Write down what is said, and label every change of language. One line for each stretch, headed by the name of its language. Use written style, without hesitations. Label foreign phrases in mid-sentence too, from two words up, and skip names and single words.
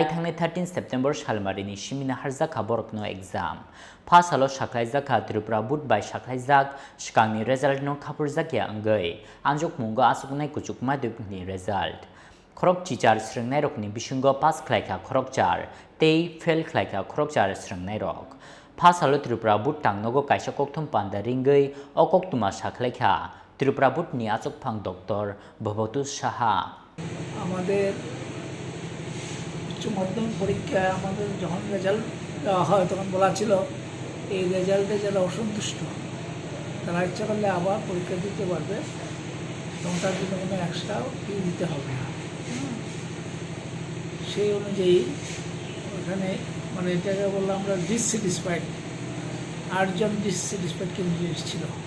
Kok Borok: thangnai 13 September Shalmari ni simina harja khaborok no
English: exam pass
Kok Borok: halo saklaijak Tripura boot by saklaijak skangni result no khapur jakya angai anjuk mungo achuknai kuchuk madupni result khorok chichar srangnai rokni bisingo pass khlaika khorokchar tei fail khlaika khorokchar srangnai rok Pass halo Tripura boot tangnogo kaisa kokthum panda ringei o koktuma saklaikha Tripura boot ni achokphang Dr. Babatu Saha
Bangla: আমাদের উচ্চ মাধ্যমিক পরীক্ষায় আমাদের যখন রেজাল্ট দেওয়া হয় তখন বলা ছিল এই রেজাল্টে যারা অসন্তুষ্ট তারা ইচ্ছা করলে আবার পরীক্ষা দিতে পারবে এবং তার জন্য কোনো
English: extra fee
Bangla: দিতে হবে না সেই অনুযায়ী ওখানে মানে এটাকে বললাম আমরা ডিসস্যাটিসফাইড 8 জন
English: dissatisfied candidate
Bangla: ছিল